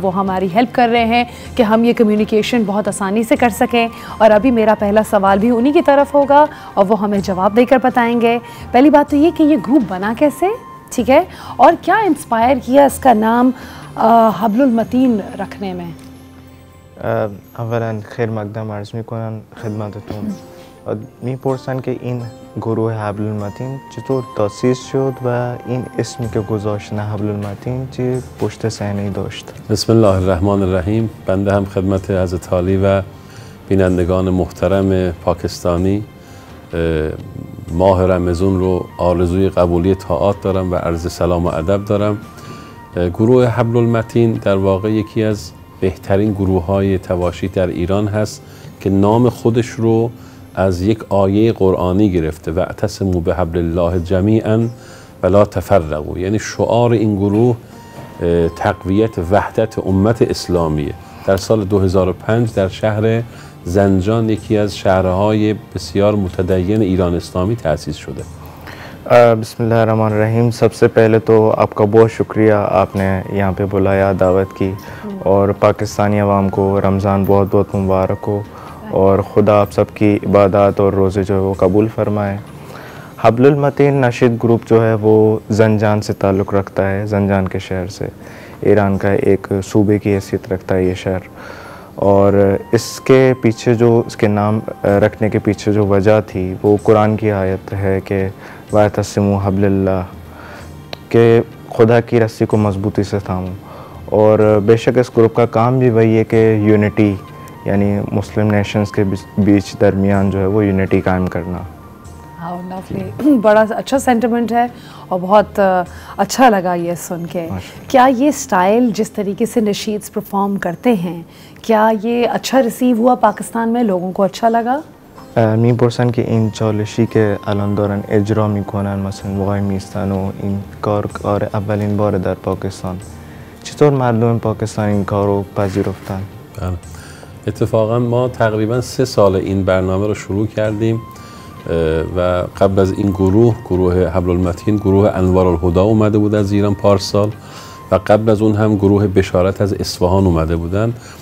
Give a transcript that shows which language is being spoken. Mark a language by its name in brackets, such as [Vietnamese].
[Hindi] वो हमारी हेल्प कर रहे हैं कि हम ये कम्युनिकेशन बहुत आसानी से कर सकें। और अभी मेरा पहला सवाल भी उन्हीं की तरफ होगा और वो हमें जवाब देकर बताएंगे। पहली बात तो ये कि ये ग्रुप बना कैसे, ठीक है, और क्या इंस्पायर किया इसका नाम हब्लुल मतीन रखने में? [Persian] اولا خیر مقدم عرض میکنم خدمتتون. میپرسن که این گروه حبل المتین چطور تأسیس شد و این اسمی که گذاشتن حبل المتین چه پشت صحنه‌ای داشت؟ [Arabic] بسم الله الرحمن الرحیم. [Persian] بنده هم خدمت حضرت عالی و بینندگان محترم پاکستانی ماه رمضان رو آرزوی قبولی طاعات دارم و عرض سلام و ادب دارم. گروه حبل المتین در واقع یکی از بهترین گروه های تواشی در ایران هست که نام خودش رو از یک آیه قرآنی گرفته و [Arabic] اعتصموا بحبل الله جمیعا ولا تفرقوا. [Persian] یعنی شعار این گروه تقویت وحدت امت اسلامیه. در سال 2005 در شهر زنجان یکی از شهرهای بسیار متدین ایران اسلامی تأسیس شده. [Arabic] बिस्मिल्लाहिर्रहमानिर्रहीम। [Hindi] सबसे पहले तो आपका बहुत शुक्रिया, आपने यहाँ पे बुलाया, दावत की, और पाकिस्तानी अवाम को रमज़ान बहुत बहुत मुबारक हो और ख़ुदा आप सब की इबादत और रोज़े जो है वो कबूल फ़रमाए। हब्लुल मतीन नशीद ग्रुप जो है वो ज़ंजान से ताल्लुक़ रखता है, ज़ंजान के शहर से। ईरान का एक सूबे की हैसियत रखता है ये शहर। और इसके पीछे जो इसके नाम रखने के पीछे जो वजह थी वो कुरान की आयत है कि [Arabic] वातसिमु हब्लिल्लाह, [Hindi] के खुदा की रस्सी को मजबूती से थामो। और बेशक इस ग्रुप का काम भी वही है कि यूनिटी, यानी मुस्लिम नेशंस के बीच दरमियान जो है वो यूनिटी कायम करना। लवली, बड़ा अच्छा सेंटिमेंट है और बहुत अच्छा लगा ये सुन के। क्या ये स्टाइल जिस तरीके से नशीद्स परफॉर्म करते हैं, क्या ये अच्छा रिसीव हुआ पाकिस्तान में, लोगों को अच्छा लगा? [Persian] میپرسن که این چالشی که الان دارن اجرا میکنن، مثلا وای میستن و این کار اولین بار در پاکستان، چطور مردم پاکستان این کار رو پذیرفتن؟ اتفاقا ما تقریبا 3 سال این برنامه رو شروع کردیم و قبل از این گروه حبل المتین گروه انوار الهدی اومده بود از ایران پارسال و قبل از اون هم گروه بشارت از اصفهان اومده بودن.